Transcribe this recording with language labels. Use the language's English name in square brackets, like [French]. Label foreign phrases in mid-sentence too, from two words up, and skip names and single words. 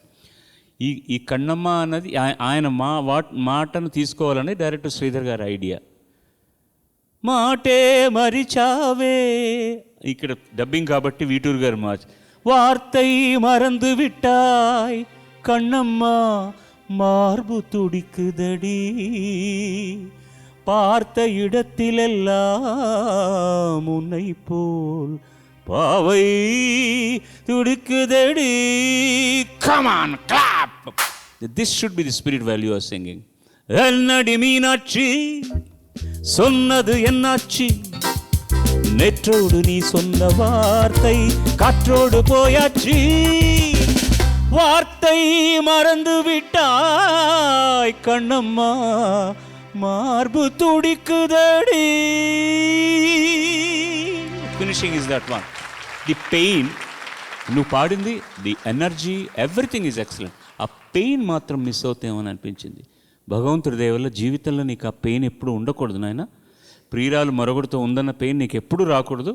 [Telugu] ఈ కన్నమ్మ అన్నది ఆయన మాటను తీసుకోవాలని డైరెక్టర్ శ్రీధర్ గారి ఐడియా. మాటే మరిచావే, ఇక్కడ డబ్బింగ్ కాబట్టి వీటూరు గారు మార్చి [Tamil] வார்த்தை மறந்து விட்டாய் கண்ணம்மா மார்பு துடிக்குதடி பார்த்த இடத்திலெல்லாம் உன்னை போல் பாவை துடிக்குதடி. Come on, clap. This should be the spirit while you are singing. என்னடி மீனாட்சி சொன்னது என்னாச்சு, நேற்றோடு நீ சொன்ன வார்த்தை காற்றோடு போயாச்சு, வார்த்தை மறந்து விட்டாய் கண்ணம்மா மார்பு துடிக்குதடி. [English] finishing is that one. the pain [Telugu] నువ్వు పాడింది, [English] the energy, everything is excellent. [Telugu] ఆ పెయిన్ మాత్రం మిస్ అవుతామని అనిపించింది. భగవంతుడి దయ వల్ల జీవితంలో నీకు ఆ పెయిన్ ఎప్పుడు ఉండకూడదు నాయన. ప్రియురాలు మరొకటితో ఉందన్న పెయిన్ నీకు ఎప్పుడు రాకూడదు.